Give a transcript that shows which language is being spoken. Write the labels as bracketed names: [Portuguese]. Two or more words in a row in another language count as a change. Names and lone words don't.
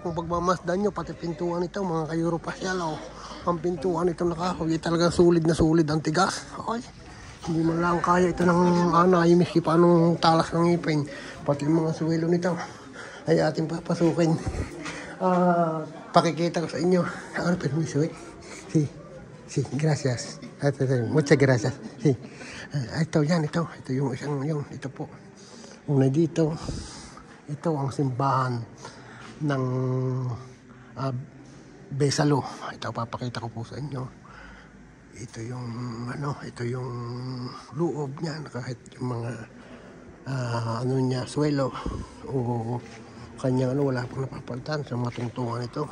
[Filipino] Kung pagmamasdan nyo, pati pintuan nito mga ka-Europasyal, ang pintuan nito nakahoy, talagang sulit na sulit ang tigas. Okay, hindi man lang kaya ito ng anay, miski pa anong talas ng ngipin. Pati yung mga suwelo nito ay ating papasukin. Pakikita ko sa inyo. Ano, permiso eh. [Spanish] Sí, gracias. Muchas gracias. Sí. [Filipino] Ito yung isang ito po. Una dito. Ito ang simbahan ng Besalo. Ito papakita ko po sa inyo. Ito yung loob niya, kahit yung mga suwelo o kanyang wala pang napapalitan sa mga tungtungan ito.